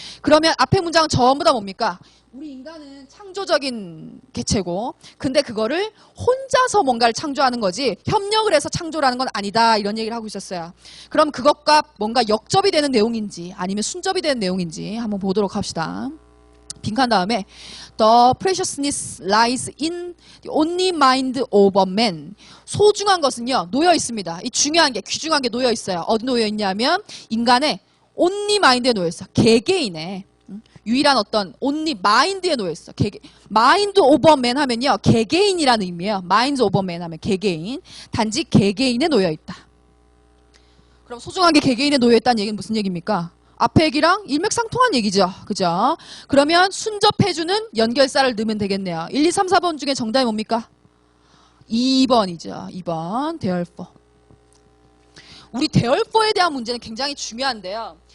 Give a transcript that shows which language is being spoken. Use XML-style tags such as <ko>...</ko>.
<ko>그러면 앞에 문장은 전부 다 뭡니까? 우리 인간은 창조적인 개체고 근데 그거를 혼자서 뭔가를 창조하는 거지 협력을 해서 창조라는 건 아니다. 이런 얘기를 하고 있었어요. 그럼 그것과 뭔가 역접이 되는 내용인지 아니면 순접이 되는 내용인지 한번 보도록 합시다. 빈칸 다음에</ko> <en>The preciousness lies in the only mind of a man.</en> <ko>소중한 것은요 놓여 있습니다. 이 중요한 게 귀중한 게 놓여 있어요. 어디 놓여 있냐면 인간의 only mind에 놓여 있어. 개개인의 유일한 어떤 only mind에 놓여 있어. mind of a man 하면요 개개인이라는 의미예요. mind of a man 하면 개개인. 단지 개개인에 놓여 있다. 그럼 소중한 게 개개인에 놓여 있다는 얘기는 무슨 얘기입니까? 앞에 얘기랑 일맥상통한 얘기죠. 그죠? 그러면 순접해주는 연결사를 넣으면 되겠네요. 1, 2, 3, 4번 중에 정답이 뭡니까? 2번이죠. 2번 대열포. 우리 대열포에 대한 문제는 굉장히 중요한데요.</ko>